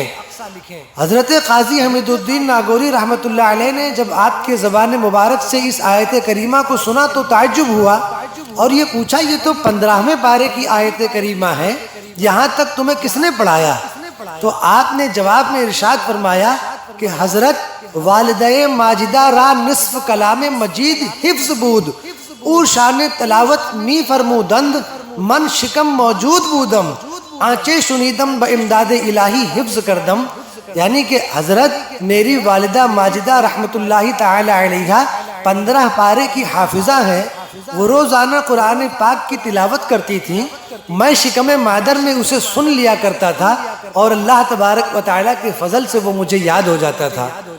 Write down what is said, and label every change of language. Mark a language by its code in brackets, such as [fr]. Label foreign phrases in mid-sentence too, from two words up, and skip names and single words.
[ur] حضرت قاضی حمید الدین ناگوری رحمت اللہ علیہ نے جب آپ کے زبان مبارک سے اس آیت کریمہ کو سنا تو تعجب ہوا اور یہ پوچھا یہ تو 15ویں پارے کی آیت کریمہ ہے، یہاں تک تمہیں کس نے پڑھایا؟ تو آپ نے جواب میں ارشاد فرمایا کہ [fa] حضرت والدہ ماجدہ را نصف کلام مجید حفظ بود، او شان تلاوت می فرمودند من شکم موجود بودم، آنچے شنیدم با امداد الہی حفظ کردم۔ [ur] یعنی کہ حضرت میری والدہ ماجدہ رحمت اللہ تعالی علیہ 15 پارے کی حافظہ ہیں، وہ روزانہ قرآن پاک کی تلاوت کرتی تھیں، میں شکم مادر میں اسے سن لیا کرتا تھا اور اللہ تبارک و تعالیٰ کے فضل سے وہ مجھے یاد ہو جاتا تھا۔